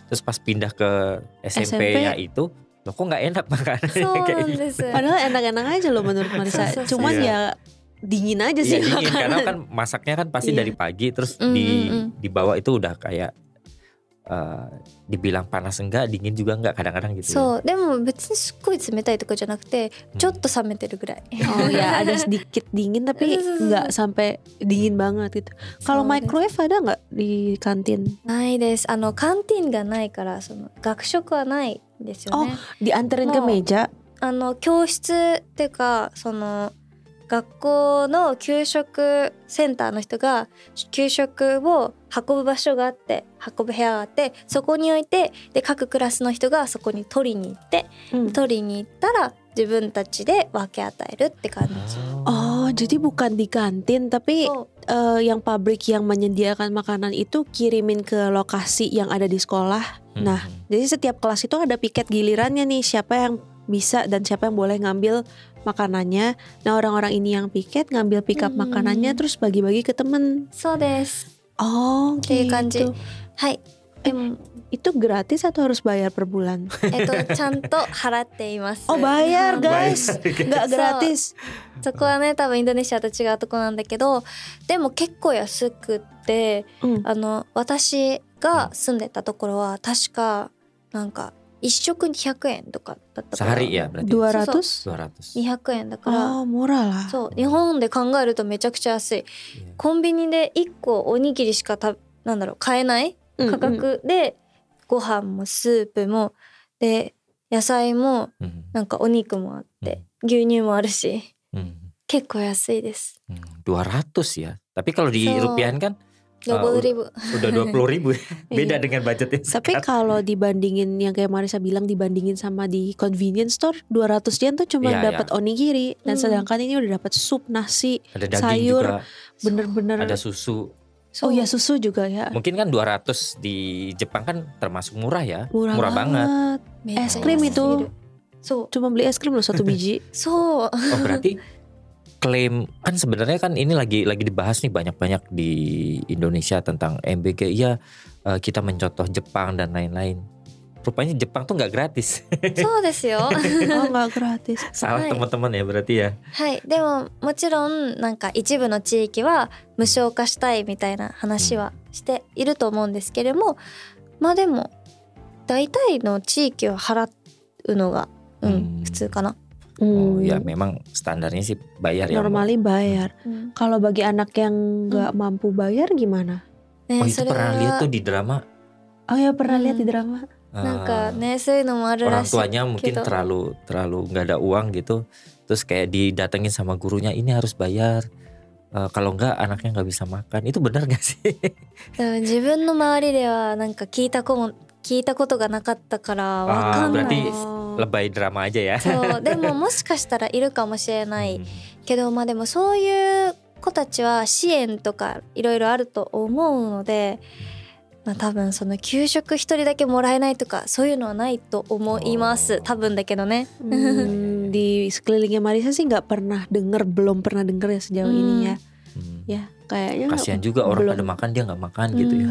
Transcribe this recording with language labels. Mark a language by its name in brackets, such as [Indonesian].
[Indonesian] Terus pas pindah ke SMP-nya itu loh kok gak enak makanannya kayak gitu. Padahal enak-enak aja loh menurut Marisa. Cuman ya dingin aja sih. Ya, dingin karena kan masaknya kan pasti dari pagi terus dibawa itu udah kayak dibilang panas enggak, dingin juga enggak kadang-kadang gitu. [Japanese] そう、でも別にすっごい冷たいとかじゃなくて、ちょっと冷めてるぐらい。 [Indonesian] Oh ya, ada sedikit dingin tapi enggak sampai dingin banget gitu. Kalau microwave ada enggak di kantin? [Japanese] ないです。カンティンがないからその学食はないんですよね。 [Indonesian] dianterin ke meja? [Japanese] 教室っていうかその学校の給食センターの人が給食を運ぶ場所があって、運ぶ部屋があって、そこに置いて、で各クラスの人がそこに取りに行って、取りに行ったら自分たちで分け与えるって感じ。 [Indonesian] Oh, jadi bukan di kantin tapi yang pabrik yang menyediakan makanan itu kirimin ke lokasi yang ada di sekolah. Nah, jadi setiap kelas itu ada piket gilirannya nih, siapa yang bisa dan siapa yang boleh ngambil makanannya. Nah, orang-orang ini yang piket ngambil pick up makanannya terus bagi-bagi ke temen. [Japanese] そうです。 Oh, っていう感じ。はい。 [Indonesian] Itu gratis atau harus bayar per bulan? [Japanese] ちゃんと払っています。 [Indonesian] Oh bayar guys, nggak gratis. [Japanese] そこはね多分インドネシアと違うとこなんだけど、でも結構安くって、私が住んでたところは確かなんか一食200円とかだったから。 [Indonesian] sehari ya berarti. [Japanese] 200円だから。 [Indonesian] murah lah. [Japanese] そう日本で考えるとめちゃくちゃ安い。コンビニで1個おにぎりしか買えない価格で、ご飯もスープもで野菜もなんかお肉もあって、牛乳もあるし、結構安いです。 [Indonesian] 200 ya. Tapi kalau di rupiahan kan 20.000. Udah 20.000 beda dengan budgetnya. Tapi kalau dibandingin yang kayak Marisa bilang, dibandingin sama di convenience store, 200 yen tuh cuma dapat onigiri, dan sedangkan ini udah dapat sup, nasi, ada daging sayur, juga. Bener-bener ada susu. Oh ya susu juga ya. Mungkin kan 200 di Jepang kan termasuk murah ya. Murah banget. Es krim itu cuma beli es krim loh 1 biji. Oh berarti klaim kan sebenarnya kan ini lagi dibahas nih banyak-banyak di Indonesia tentang MBG. Iya, kita mencontoh Jepang dan lain-lain. Rupanya Jepang tuh nggak gratis. [Japanese] そうですよ。 [Indonesian] nggak gratis. Salah teman-teman ya berarti ya. [Japanese] はい。でももちろんなんか一部の地域は無償化したいみたいな話はしていると思うんですけれども、まあでも大体の地域は払うのが普通かな。 [Indonesian] Oh ya memang standarnya sih bayar ya. Normally bayar. Kalau bagi anak yang nggak mampu bayar gimana? Oh itu pernah lihat tuh di drama. Oh ya pernah lihat di drama. [Japanese] なんかねそういうのもあるらしい。 [Indonesian] Orang tuanya mungkin terlalu nggak ada uang gitu, terus kayak didatengin sama gurunya, ini harus bayar, kalau nggak anaknya nggak bisa makan. Itu benar nggak sih? [Japanese] 自分の周りではなんか聞いたことがなかったからわかんない。 [Indonesian] berarti lebay drama aja ya. [Japanese] そうでももしかしたらいるかもしれないけど、まあでもそういう子たちは支援とかいろいろあると思うので。まあ、多分その給食一人だけもらえないとかそういうのはないと思います。多分だけどね。 [Indonesian] Di sekelilingnya Marisa sih belum pernah denger ya sejauh ini ya. Ya kayaknya kasihan juga orang pada makan dia nggak makan gitu ya.